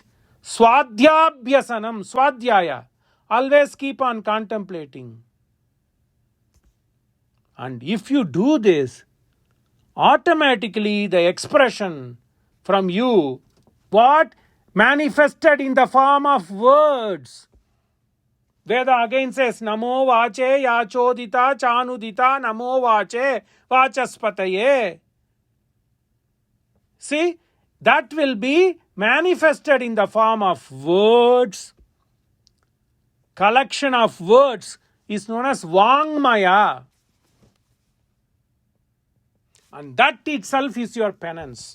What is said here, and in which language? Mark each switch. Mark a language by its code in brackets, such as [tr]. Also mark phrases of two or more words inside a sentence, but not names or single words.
[sa] Swadhyabhyasanam, Swadhyaya. [en] Always keep on contemplating. And if you do this, automatically the expression from you, what? Manifested in the form of words. Veda again says, [sa] Namo vache yachodita chanudita namo vache vachaspataye. [en] See, that will be manifested in the form of words. Collection of words is known as Vangmaya. And that itself is your penance.